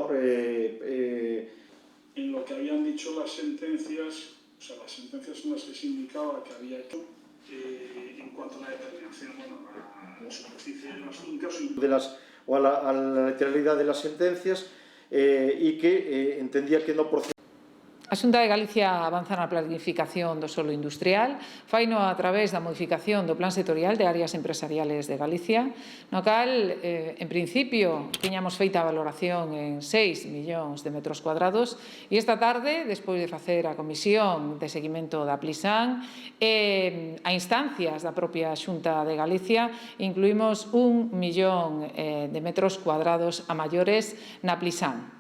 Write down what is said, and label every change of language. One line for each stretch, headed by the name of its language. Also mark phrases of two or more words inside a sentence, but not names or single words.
Spanish: en lo que habían dicho las sentencias, o sea, las sentencias son las que se indicaba que había hecho en cuanto a la determinación, a la superficie de las fincas o a la literalidad de las sentencias, y que entendía que no procedía.
Galician: A Xunta de Galicia avanza na planificación do solo industrial, faino a través da modificación do Plan Sectorial de Áreas Empresariales de Galicia, no cal, en principio, tiñamos feita a valoración en 6 millóns de metros cuadrados, e esta tarde, despois de facer a comisión de seguimento da Plisan, a instancias da propia Xunta de Galicia, incluímos 1 millón de metros cuadrados a maiores na Plisan.